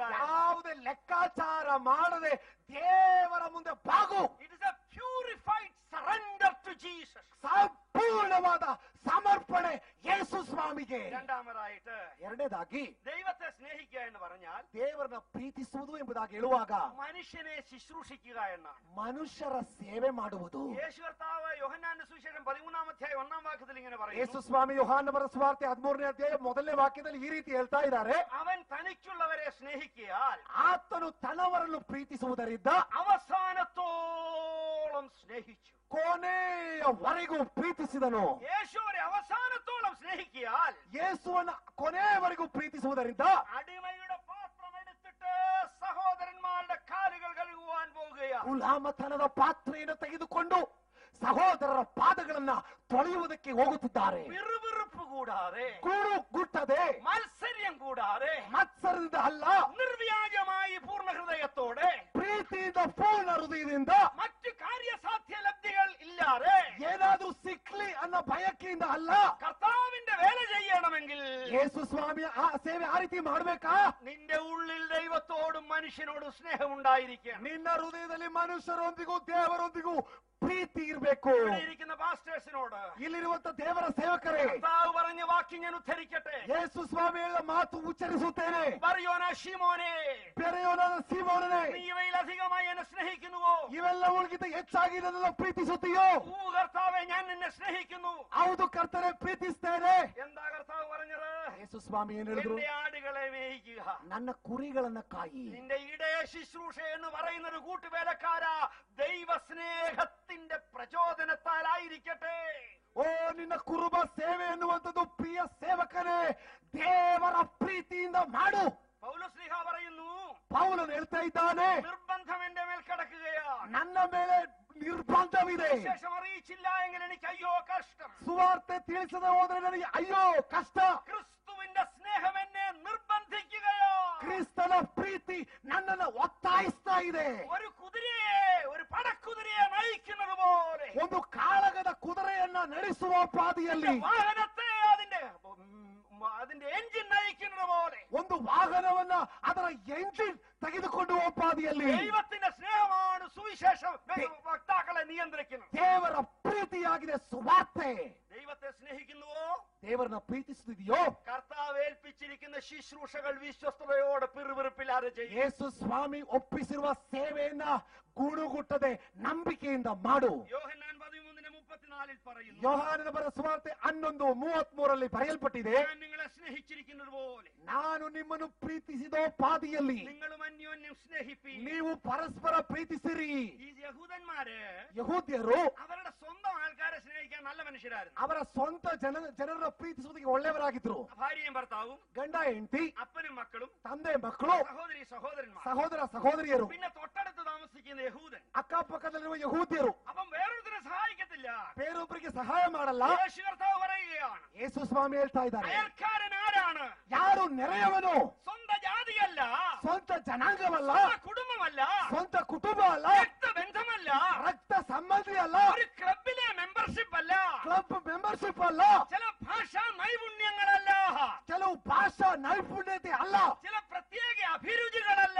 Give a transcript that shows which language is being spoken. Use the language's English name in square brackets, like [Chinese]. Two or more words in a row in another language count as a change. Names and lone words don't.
[Kannada] ಯಾವುದೇ ಲೆಕ್ಕಾಚಾರ ಮಾಡದೆ ದೇವರ ಮುಂದೆ ಬಾಗು. [English] It is a purified surrender to Jesus. [Kannada] ಸಂಪೂರ್ಣವಾದ ಸಮರ್ಪಣೆ ಯೇಸು ಸ್ವಾಮಿಗೆ. [Malayalam] രണ്ടാമതായിട്ട്, [Kannada] ಎರಡನೇದಾಗಿ, [Malayalam] ദൈവത്തെ സ്നേഹിക്കുക എന്ന് പറഞ്ഞാൽ [Kannada] ದೇವರನ್ನ ಪ್ರೀತಿಸುವುದು ಎಂಬುದಾಗಿ ಹೇಳುವಾಗ [Malayalam] മനുഷ്യനെ ശുശ്രൂഷിക്കുക എന്നാണ്. [Kannada] ಮನುಷ್ಯರ ಸೇವೆ ಮಾಡುವುದು. [Malayalam] യേശു കർത്താവ് യോഹന്നാന്റെ സുവിശേഷം 13-ാം അധ്യായം 1-ാം വാക്യത്തിൽ ഇങ്ങനെ പറയുന്നു, [Kannada] ಯೇಸು ಸ್ವಾಮಿ ಯೋಹಾನನ ಸುವಾರ್ತೆ 13ನೇ ಅಧ್ಯಾಯ 1ನೇ ವಾಕ್ಯದಲ್ಲಿ ಈ ರೀತಿ ಹೇಳ್ತಾ ಇದ್ದಾರೆ, [Malayalam] അവൻ തനിക്കുള്ളവരെ സ്നേഹിക്കിയാൽ [Kannada] ಆತನು ತನ್ನವರನ್ನು ಪ್ರೀತಿಸುವುದರಿಂದ [Malayalam] അവസാനത്തോളം സ്നേഹിച്ചു. [Kannada] ಕೊನೆಯವರೆಗೂ ಪ್ರೀತಿಸಿದನು. [Malayalam] യേശുവിനെ അവസാനത്തോളം സ്നേഹിക്കിയാൽ [Kannada] ಯೇಸುವನ್ನ ಕೊನೆಯವರೆಗೂ ಪ್ರೀತಿಸುವುದರಿಂದ [Malayalam] അടിമയുടെ പാത്രം എടുത്തിട്ട് സഹോദരന്മാരുടെ കാലുകൾ കഴുകുവാൻ പോകുകയാണ്. [Kannada] ಗುಲಾಮತನದ ಪಾತ್ರೆಯನ್ನು ತೆಗೆದುಕೊಂಡು ಸಹೋದರರ ಪಾದಗಳನ್ನ ತೊಳೆಯುವುದಕ್ಕೆ ಹೋಗುತ್ತಿದ್ದಾರೆ. [Malayalam] വിറുവിറുപ്പ് കൂടാതെ, [Kannada] ಗುಟ್ಟದೆ, [Malayalam] മത്സര്യം കൂടാതെ, [Kannada] ಮತ್ಸರದಿಂದ ಅಲ್ಲ, [Malayalam] നിർവ്യാജമായി പൂർണ്ണ ഹൃദയത്തോടെ, [Kannada] ಪ್ರೀತಿಯಿಂದ ಪೂರ್ಣ ಹೃದಯದಿಂದ, [Malayalam] മറ്റു കാര്യസാധ്യ ലബ്ധികൾ ഇല്ലാതെ, [Kannada] ಏನಾದ್ರೂ ಸಿಕ್ಲಿ ಅನ್ನೋ ಬಯಕೆಯಿಂದ ಅಲ್ಲ. [Malayalam] കർത്താവിന്റെ വേല ചെയ്യണമെങ്കിൽ [Kannada] ಯೇಸು ಸ್ವಾಮಿಯ ಆ ಸೇವೆ ಆ ರೀತಿ ಮಾಡ್ಬೇಕಾ? [Malayalam] നിന്റെ ഉള്ളിൽ ദൈവത്തോടും മനുഷ്യനോടും സ്നേഹം ഉണ്ടായിരിക്കണം. [Kannada] ನಿನ್ನ ಹೃದಯದಲ್ಲಿ ಮನುಷ್ಯರೊಂದಿಗೂ ದೇವರೊಂದಿಗೂ ಪ್ರೀತಿ ಇರಬೇಕು. [Malayalam] ഇരിക്കുന്ന പാസ്റ്റേഴ്സിനോട്, [Kannada] ಇಲ್ಲಿರುವಂತ ದೇವರ ಸೇವಕರೇ, [Malayalam] കർത്താവ് പറഞ്ഞ വാക്യം ഞാൻ ഉദ്ധരിക്കട്ടെ. [Kannada] ಯೇಸು ಸ್ವಾಮಿ ಹೇಳುವ ಮಾತು ಉಚ್ಚರಿಸುತ್ತೇನೆ. [Malayalam] ബർയോന ശീമോനെ, [Kannada] ಬೆರೆಯೋನಾದ ಸೀಮೋನನೇ, [Malayalam] നീ ഇവയിലധികമായി എന്നെ സ്നേഹിക്കുന്നുവോ? [Kannada] ಇವೆಲ್ಲ ಉಳಿಗಿಂತ ಹೆಚ್ಚಾಗಿ ನನ್ನನ್ನು ಪ್ರೀತಿಸುತ್ತೀಯೋ? [Malayalam] കർത്താവേ, ഞാൻ നിന്നെ സ്നേഹിക്കുന്നു. [Kannada] ಹೌದು ಕರ್ತನೆ, ಪ್ರೀತಿಸ್ತೇನೆ. [Malayalam] എന്താ കർത്താവ് പറഞ്ഞത്? [Kannada] ಯೇಸು ಸ್ವಾಮಿ ಏನು ಹೇಳಿದ್ರು? [Malayalam] എന്റെ ആടുകളെ മേയിക്കുക, [Kannada] ನನ್ನ ಕುರಿಗಳನ್ನ ಕಾಯಿ. [Malayalam] നിന്റെ ഇടയ ശുശ്രൂഷ എന്ന് പറയുന്ന ഒരു കൂട്ടുവേലക്കാരാ ദൈവസ്നേഹത്തിന്റെ പ്രചോദനത്താലായിരിക്കട്ടെ. [Kannada] ಓ, ನಿನ್ನ ಕುರುಬ ಸೇವೆ ಎನ್ನುವಂಥದ್ದು ಪ್ರಿಯ ಸೇವಕನೇ, ದೇವರ ಪ್ರೀತಿಯಿಂದ ಮಾಡು. [Malayalam] പൗലോസ്ലീഹ പറയുന്നു, [Kannada] ಪೌಲನು ಹೇಳ್ತಾ ಇದ್ದಾನೆ, [Malayalam] നിർബന്ധം എന്റെ മേൽ കിടക്കുകയാണ്. [Kannada] ನನ್ನ ಮೇಲೆ ನಿರ್ಬಂಧವಿದೆ. [Malayalam] ശേഷം അറിയിച്ചില്ല എങ്കിൽ എനിക്ക് അയ്യോ കഷ്ടം. [Kannada] ಸುವಾರ್ತೆ ತಿಳಿಸದೆ ಹೋದ್ರೆ ನನಗೆ ಅಯ್ಯೋ ಕಷ್ಟ. [Malayalam] ക്രിസ്തുവിന്റെ സ്നേഹം എന്നെ നിർബന്ധിക്കുകയോ. [Kannada] ಕ್ರಿಸ್ತನ ಪ್ರೀತಿ ನನ್ನನ್ನು ಒತ್ತಾಯಿಸ್ತಾ ಇದೆ. [Malayalam] ഒരു കുതിരയെ, ഒരു പടക്കുതിരയെ നയിക്കുന്നത് പോലെ, [Kannada] ಒಂದು ಕಾಳಗದ ಕುದುರೆಯನ್ನ ನಡೆಸುವ ಪಾದಿಯಲ್ಲಿ, [Malayalam] വാഹനത്തെ അതിന്റെ എഞ്ചിൻ നയിക്കുന്നത് പോലെ, [Kannada] ಒಂದು ವಾಹನವನ್ನ ಅದರ ಎಂಜಿನ್ ತೆಗೆದುಕೊಂಡು ಹೋಗುವ ಪಾದಿಯಲ್ಲಿ [Malayalam] ദൈവത്തിന്റെ സ്നേഹമാണ് സുവിശേഷം വക്താക്കളെ നിയന്ത്രിക്കുന്നത്. [Kannada] ದೇವರ ಪ್ರೀತಿಯಾಗಿದೆ ಸುವಾರ್ತೆ. [Malayalam] ദൈവത്തെ സ്നേഹിക്കുന്നുവോ? [Kannada] ದೇವರನ್ನ ಪ್ರೀತಿಸುತ್ತಿದೆಯೋ? [Malayalam] കർത്താവ് ഏൽപ്പിച്ചിരിക്കുന്ന ശുശ്രൂഷകൾ വിശ്വസ്തയോടെ പിറുപിറുപ്പില്ലാതെ ചെയ്യും. [Kannada] ಯೇಸು ಸ್ವಾಮಿ ಒಪ್ಪಿಸಿರುವ ಸೇವೆಯನ್ನ ಗುಣಗುಟ್ಟದೆ ನಂಬಿಕೆಯಿಂದ ಮಾಡು. [Malayalam] യോഹന്നാൻ 13:34 പറയുന്നു, [Kannada] ಯೋಹಾನನ ಬರೆದ ಸುವಾರ್ತೆ 11:33 ಬರೆಯಲ್ಪಟ್ಟಿದೆ, [Malayalam] ഞാൻ നിങ്ങളെ സ്നേഹിച്ചിരിക്കുന്നത് പോലെ [Kannada] ನಾನು ನಿಮ್ಮನ್ನು ಪ್ರೀತಿಸಿದೋ ಪಾದಿಯಲ್ಲಿ [Malayalam] നിങ്ങളും അന്യോന്യം സ്നേഹിപ്പീൻ. [Kannada] ನೀವು ಪರಸ್ಪರ ಪ್ರೀತಿಸಿರಿ. [Malayalam] ഈ യഹൂദന്മാര് [Kannada] ಯಹೂದ್ಯರು [Malayalam] അവരുടെ സ്വന്തം ആൾക്കാരെ സ്നേഹിക്കാൻ നല്ല മനുഷ്യരായിരുന്നു. [Kannada] ಅವರ ಸ್ವಂತ ಜನರನ್ನ ಪ್ರೀತಿಸುವುದಕ್ಕೆ ಒಳ್ಳೆಯವರಾಗಿದ್ರು. [Malayalam] ഭാര്യയും ഭർത്താവും, [Kannada] ಗಂಡ ಹೆಂಡತಿ, [Malayalam] അപ്പനും മക്കളും, [Kannada] ತಂದೆ ಮಕ್ಕಳು, [Malayalam] സഹോദരി സഹോദരന്മാർ, [Kannada] ಸಹೋದರ ಸಹೋದರಿಯರು, [Malayalam] പിന്നെ തൊട്ടടുത്ത് താമസിക്കുന്ന യഹൂദൻ. [Kannada] ಅಕ್ಕಪಕ್ಕದಲ್ಲಿರುವ ಯಹೂದ್ಯರು. [Malayalam] അപ്പം വേറൊരുത്തരെ സഹായിക്കത്തില്ല. [Kannada] ಬೇರೊಬ್ಬರಿಗೆ ಸಹಾಯ ಮಾಡಲ್ಲ. [Malayalam] യേശു കർത്താവ് [Kannada] ಯೇಸು ಸ್ವಾಮಿ ಹೇಳ್ತಾ ಇದ್ದಾರೆ, [Malayalam] അയൽക്കാരൻ ആരാണ്? [Kannada] ಯಾರು ನೆರೆಯವನು? [Malayalam] സ്വന്തം ജാതിയല്ല, [Kannada] ಸ್ವಂತ ಜನಾಂಗವಲ್ಲ, [Malayalam] സ്വന്തം കുടുംബമല്ല, [Kannada] ಸ್ವಂತ ಕುಟುಂಬ ಅಲ್ಲ, [Malayalam] രക്തബന്ധമല്ല, [Kannada] ರಕ್ತ ಸಂಬಂಧಿ ಅಲ್ಲ, [Malayalam] ഒരു ക്ലബിലെ മെമ്പർഷിപ്പ് അല്ല, [English] club membership [Kannada] ಅಲ್ಲ, [Malayalam] ചില ഭാഷാ നൈപുണ്യങ്ങളല്ല, [Kannada] ಕೆಲವು ಭಾಷಾ ನೈಪುಣ್ಯತೆ ಅಲ್ಲ, [Malayalam] ചില പ്രത്യേക അഭിരുചികളല്ല.